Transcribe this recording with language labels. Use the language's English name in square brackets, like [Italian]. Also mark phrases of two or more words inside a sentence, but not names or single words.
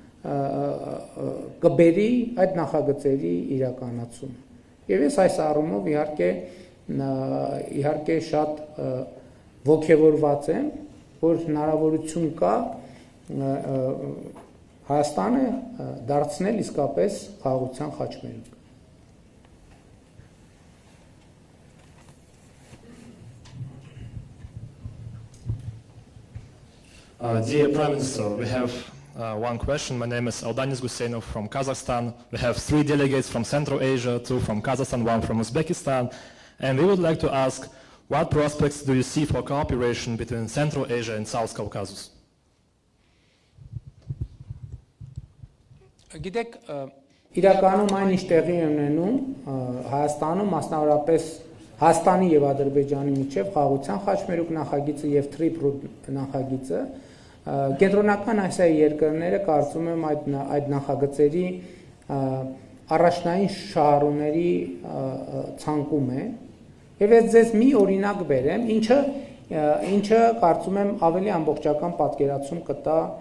[Armenian] կբերի այդ նախագծերի իրականացում։ Եվ ես այս առումով իհարկե շատ ոգևորված եմ, որ հնարավորություն կա Հայաստանը դարձնել իսկապես խաղաղության խաչմերուկ։ [English] Dear Prime Minister, we have one question. My name is Aldanis Gusenov from Kazakhstan. We have 3 delegates from Central Asia, 2 from Kazakhstan, 1 from Uzbekistan. And we would like to ask, what prospects do you see for cooperation between Central Asia and South Caucasus? [Armenian] Գիտեք, իրականում այն ինչ տեղի ունենում Հայաստանում, մասնավորապես Հայաստանի եւ Ադրբեջանի միջև խաղաղության խաչմերուկ նախագիծը եւ Tripur նախագիծը կենտրոնական Ասիայի երկրները կարծում եմ այդ նախագծերի առաջնային շահառուների ցանկում է եւ ես ձեզ մի օրինակ բերեմ, ինչը կարծում եմ ավելի ամբողջական պատկերացում կտա